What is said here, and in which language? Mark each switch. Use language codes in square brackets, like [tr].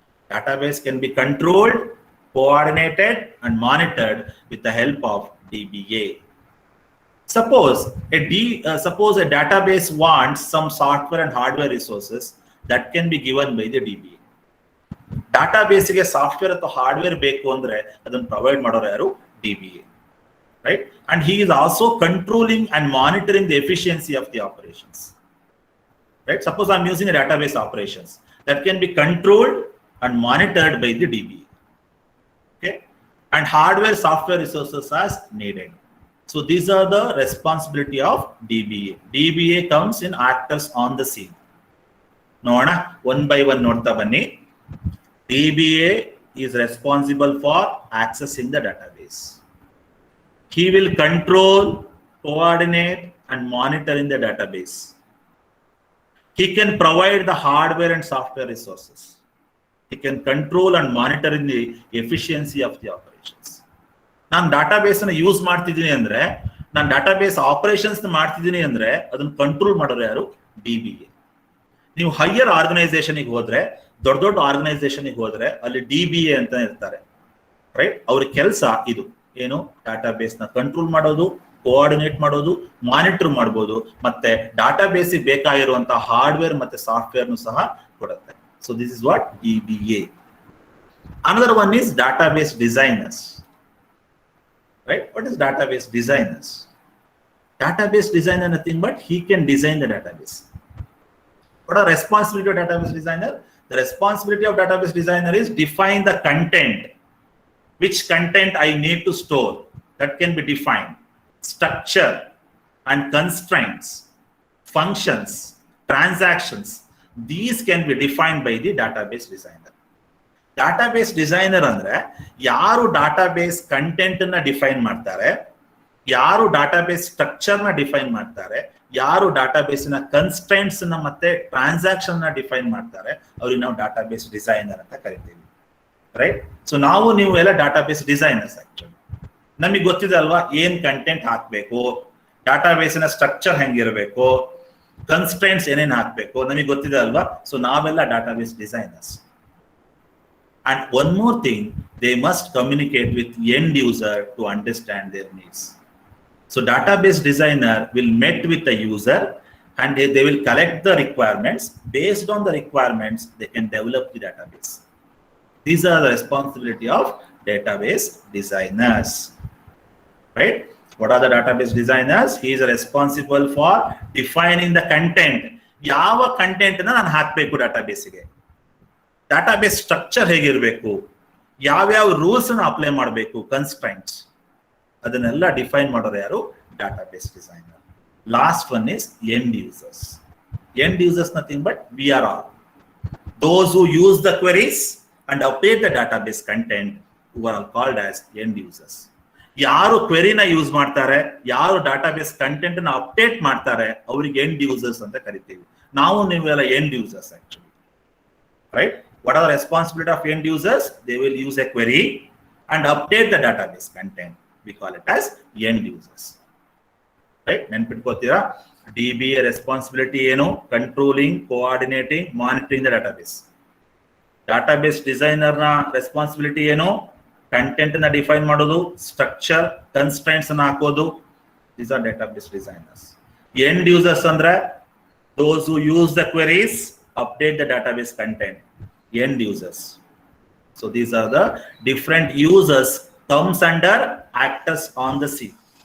[en] Database can be controlled, coordinated, and monitored with the help of DBA. Suppose a database wants some software and hardware resources that can be given by the DBA. [kn] Database ge software ಅಥವಾ hardware ಬೇಕು ಅಂದ್ರೆ ಅದನ್ನು provide ಮಾಡೋರು ಯಾರು? [en] DBA. Right? And he is also controlling and monitoring the efficiency of the operations. Right? Suppose I'm using a database operations that can be controlled and monitored by the DBA. Okay? And hardware software resources as needed. So these are the responsibility of DBA. DBA comes in actors on the scene. Noana, one by one [kn] nodta banni. [en] DBA is responsible for accessing the database. He will control, coordinate, and monitor in the database. He can provide the hardware and software resources. He can control and monitor in the efficiency of the operations. [kn] ನಾನು database ಅನ್ನು use ಮಾಡ್ತಿದ್ದೀನಿ ಅಂದ್ರೆ, ನಾನು database operations ಮಾಡ್ತಿದ್ದೀನಿ ಅಂದ್ರೆ ಅದನ್ನು control ಮಾಡೋರು ಯಾರು? DBA. ನೀವು ಹೈಯರ್ ಆರ್ಗನೈಸೇಷನ್ಗೆ ಹೋದ್ರೆ, ದೊಡ್ಡ ದೊಡ್ಡ ಆರ್ಗನೈಸೇಷನ್ಗೆ ಹೋದ್ರೆ ಅಲ್ಲಿ DBA ಅಂತ ಇರ್ತಾರೆ. ರೈಟ್? ಅವ್ರ ಕೆಲಸ ಇದು ಏನು? ಡಾಟಾಬೇಸ್ ನ ಕಂಟ್ರೋಲ್ ಮಾಡೋದು, ಕೋಆರ್ಡಿನೇಟ್ ಮಾಡೋದು, ಮಾನಿಟರ್ ಮಾಡಬಹುದು, ಮತ್ತೆ ಡಾಟಾಬೇಸ್ ಬೇಕಾಗಿರುವಂತಹ ಹಾರ್ಡ್ವೇರ್ ಮತ್ತೆ ಸಾಫ್ಟ್ವೇರ್ ಸಹ ಕೊಡುತ್ತೆ. [en] So this is what DBA. Another one is database designers. Right? What is database designers? Database designer nothing but he can design the database. What are responsibility of database designer? The responsibility of database designer is define the content. Which content I need to store, that can be defined. Structure and constraints, functions, transactions, these can be defined by the database designer. [kn] Database designer ಅಂದ್ರೆ ಯಾರು database content ಅನ್ನ define ಮಾಡ್ತಾರೆ, ಯಾರು database structure ನ define ಮಾಡ್ತಾರೆ, ಯಾರು ಡಾಟಾಬೇಸಿನ ಕನ್ಸ್ಟ್ರೈಂಟ್ಸ್ ನ ಮತ್ತೆ ಟ್ರಾನ್ಸಾಕ್ಷನ್ ನ ಡಿಫೈನ್ ಮಾಡ್ತಾರೆ, ಅವ್ರಿಗೆ ನಾವು ಡಾಟಾಬೇಸ್ ಡಿಸೈನರ್ ಅಂತ ಕರಿತೀವಿ. ರೈಟ್? ಸೊ ನೀವು ಎಲ್ಲ ಡಾಟಾಬೇಸ್ ಡಿಸೈನರ್ಸ್. ಆಕ್ಚುಲಿ ನಮಗೆ ಗೊತ್ತಿದೆ ಅಲ್ವಾ ಏನ್ ಕಂಟೆಂಟ್ ಹಾಕ್ಬೇಕು, ಡಾಟಾಬೇಸಿನ ಸ್ಟ್ರಕ್ಚರ್ ಹೆಂಗಿರಬೇಕು, ಕನ್ಸ್ಟ್ರೈಂಟ್ಸ್ ಏನೇನ್ ಹಾಕ್ಬೇಕು, ನಮಗೆ ಗೊತ್ತಿದೆ ಅಲ್ವಾ. ಸೊ ನಾವೆಲ್ಲ database designers. [en] And one more thing, they must communicate with end user to understand their needs. So database designer will meet with the user and they will collect the requirements. Based on the requirements, they can develop the database. These are the responsibility of database designers, right? What are the database designers? He is responsible for defining the content. [kn] ಯಾವ content ನಾನು ಹಾಕಬೇಕು ಡಾಟಾಬೇಸ್ಗೆ, database structure ಹೇಗಿರಬೇಕು, ಯಾವ್ಯಾವ rules apply ಮಾಡಬೇಕು, ಕನ್ಸ್ಟ್ರೈಂಟ್ಸ್, ಅದನ್ನೆಲ್ಲ define ಮಾಡೋರು ಯಾರು? [en] Database designer. Last one is end users. End users nothing but we are all those who use the queries and update the database content, who are called as end users. [kn] ಯಾರು ಕ್ವೆರಿನ use ಮಾಡ್ತಾರೆ, ಯಾರು database content ನ update ಮಾಡ್ತಾರೆ, ಅವರಿಗೆ end users ಅಂತ ಕರಿತೀವಿ. ನಾವು ನೀವೆಲ್ಲ end users actually, right? [en] What are the responsibility of end users? They will use a query and update the database content. We call it as end users, right? [kn] ನೆನ್ಪಿಟ್ಕೋತೀರಾ? DBA responsibility ಏನು? [en] Controlling, coordinating, monitoring the database. [kn] Database designer ನ responsibility ಏನು? Content ನ define ಮಾಡೋದು, structure, ಕನ್ಸ್ಟ್ರೈಂಟ್ಸ್ ಅನ್ನು ಹಾಕೋದು. [en] These are database designers. End users ಅಂದ್ರೆ those who use the queries, update the database content. End users. So these are the different users comes under actors on the scene.